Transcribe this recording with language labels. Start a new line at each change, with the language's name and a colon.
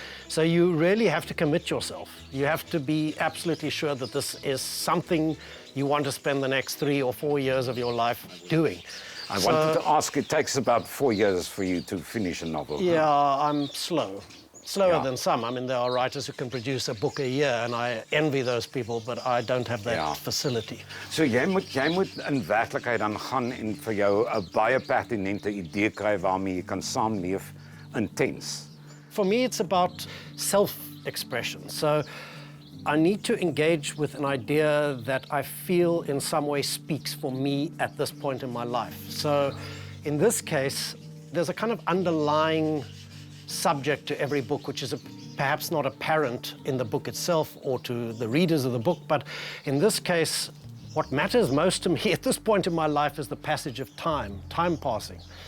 English: So you really have to commit yourself. You have to be absolutely sure that this is something you want to spend the next 3 or 4 years of your life doing. I wanted to ask, it takes about 4 years for you to finish a novel. Yeah, huh? I'm slow. Slower than some. I mean, there are writers who can produce a book a year, and I envy those people, but I don't have that facility.
Afrikaans: So jy moet in werklikheid dan gaan en vir jou 'n baie pertinente idee kry waarmee jy kan saamleef intens.
English: For me, it's about self-expression. So I need to engage with an idea that I feel in some way speaks for me at this point in my life. So in this case, there's a kind of underlying subject to every book, which is perhaps not apparent in the book itself or to the readers of the book, but in this case, what matters most to me at this point in my life is the passage of time passing.